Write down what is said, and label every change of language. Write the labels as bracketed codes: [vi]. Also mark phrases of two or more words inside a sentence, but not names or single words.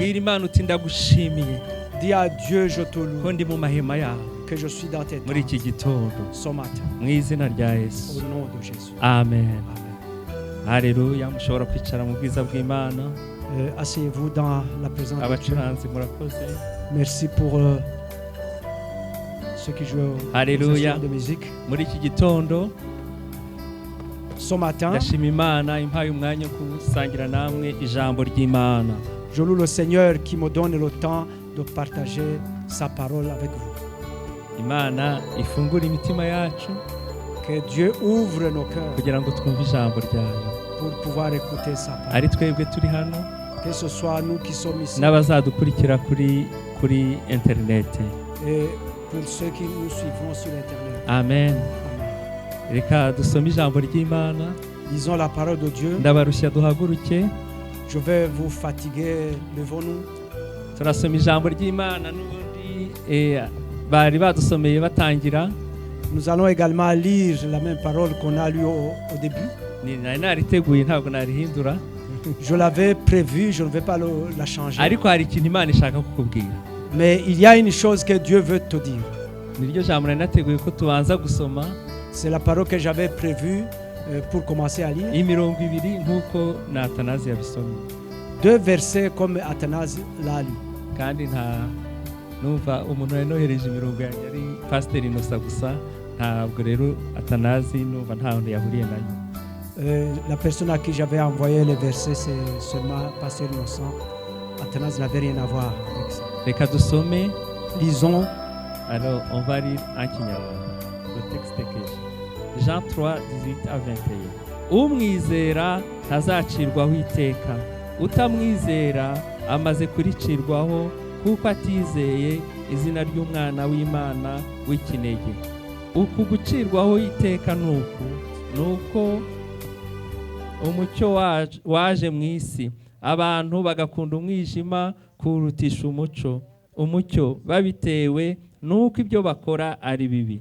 [rw] Imana uti ndagushimiye [fr] Dis à Dieu, je te [rw] ko [fr] loue, [rw] ndi mu mahema yawe [fr] que je suis dans tes [rw] muri iki [fr] tentes [rw] gitondo [fr] ce matin. [rw] mu izina rya [fr] Au [rw] Yesu. [fr] nom de Jésus. [rw] Amen. [fr] Amen. [rw] Haleluya. Mushobora kwicara mu bwiza bw'Imana. [fr] Asseyez-vous dans la présence de Dieu. [rw] Abacuranzi murakoze. [fr] Merci pour ceux qui jouent aux Alléluia. instruments de musique. [rw] Muri iki gitondo [fr] Ce matin, [rw] ndashima Imana impaye umwanya wo gusangira namwe ijambo ry'Imana. [fr] je loue le Seigneur qui me donne le temps de partager sa parole avec vous. [rw] Imana ifungura imitima yacu [fr] Que Dieu ouvre nos cœurs [rw] kugira ngo twumve ijambo ryayo. [fr] pour pouvoir écouter sa parole. [rw] Ari twebwe turi hano [fr] Que ce soit nous qui sommes ici [rw] n'abazadukurikira kuri internet. [fr] et pour ceux qui nous suivront sur Internet. [rw] Amen. [fr] Amen. [rw] Reka dusome ijambo ry'Imana. [fr] Lisons la parole de Dieu. [rw] Ndabarushya duhaguruke. [fr] Je vais vous fatiguer. Levons-nous. [rw] Turasoma ijambo ry'Imana n'ubundi bari badusomeye batangira. [fr] Nous allons également lire la même parole qu'on a lue au début. [rw] Nari nariteguye ntabwo narihindura. [fr] Je l'avais prévu, je ne vais pas la changer. [rw] Ariko hari ikintu Imana ishaka kukubwira. [fr] Mais il y a une chose que Dieu veut te dire. [rw] Niryo jambo nari nateguye ko tubanza gusoma. [fr] C'est la parole que j'avais prévue pour commencer à lire. [rw] Imirongo ibiri nk'uko Natanazi yabisomye. [fr] 2 versets comme Athanase l'a lu. [rw] Kandi numva umuntu yanohereje imirongo yanjye ari Pasteur Innocent gusa, ntabwo rero Atanazi numva nta hantu yahuriye nayo. [fr] La personne à qui j'avais envoyé les versets, c'est seulement Pasteur Innocent. Athanase n'avait rien à voir avec ça. [rw] Reka dusome. [fr] Lisons. Alors, on va lire en Kinyarwanda. Le texte est que Jean 3, 18 à 21. [rw] Umwizera ntazacirwaho iteka, utamwizera amaze kuricirwaho kuko atizeye izina ry'umwana w'Imana w'ikinege. Uku gucirwaho iteka nuko umucyo waje mu isi, abantu bagakunda umwijima kurutisha umucyo babitewe nuko ibyo bakora ari bibi.